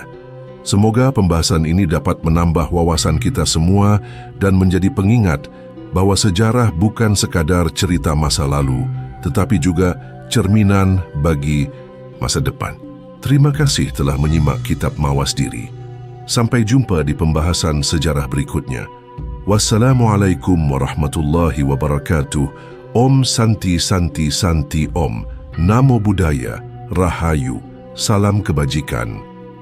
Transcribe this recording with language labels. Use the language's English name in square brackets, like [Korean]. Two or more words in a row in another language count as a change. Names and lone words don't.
[Indonesian] Semoga pembahasan ini dapat menambah wawasan kita semua dan menjadi pengingat bahwa sejarah bukan sekadar cerita masa lalu, tetapi juga cerminan bagi masa depan. Terima kasih telah menyimak Kitab Mawas Diri. Sampai jumpa di pembahasan sejarah berikutnya. [Arabic] Wassalamualaikum warahmatullahi wabarakatuh. [Sanskrit] Om Santi Santi Santi Om. [Pali] Namo Buddhaya. [Indonesian] Rahayu. Salam kebajikan.